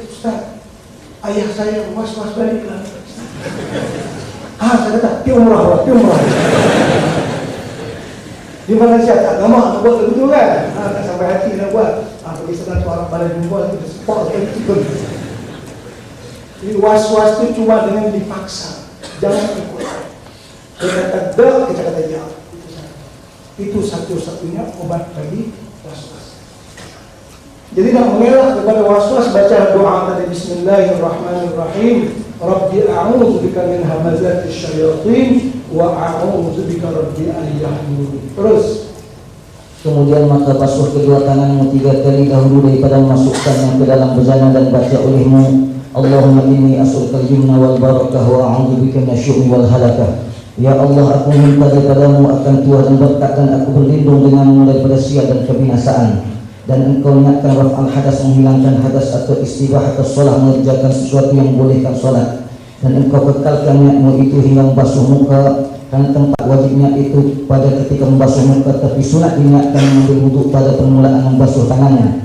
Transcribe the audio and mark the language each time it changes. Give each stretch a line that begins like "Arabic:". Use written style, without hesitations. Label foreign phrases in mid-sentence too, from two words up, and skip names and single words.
Malay: Ustaz, ayah saya was-was balik lah. Saya kata, pergi umrah. Di Malaysia tak lama nak buat begitu kan? Tak sampai hati nak buat. Pergi sana tu orang balik jumpa, kita support sekali ikut. Jadi was-was itu cuma dengan dipaksa. Jangan ikut. Dia kata, kita kata ya. Itu satu-satunya obat bagi was-was. Jadi nak mengelak kepada was-was, baca doa tadi, Bismillahirrahmanirrahim.
Arabic: رب أعوذ بك من همزات الشياطين وأعوذ بك رب أن يحضرون.
Malay: Terus. Kemudian maka basuh kedua tanganmu 3 kali dahulu daripada memasukkannya ke dalam bejana dan baca olehmu,
Arabic: اللهم إني أسألك اليمن والبركة وأعوذ بك من الشؤم والهلكة.
Malay: Ya Allah, aku minta daripadamu akan tuah dan berkat, dan aku berlindung denganmu daripada sial dan kebinasaan. Dan engkau niatkan
Arabic: رفع الحدث,
Malay: menghilangkan hadas atau istibah atau solat, mengerjakan sesuatu yang bolehkan solat. Dan engkau kekalkan niatmu itu hingga membasuh muka, karena tempat wajibnya itu pada ketika membasuh muka, tapi sunat diniatkan mengambil wuduk pada permulaan membasuh tangannya.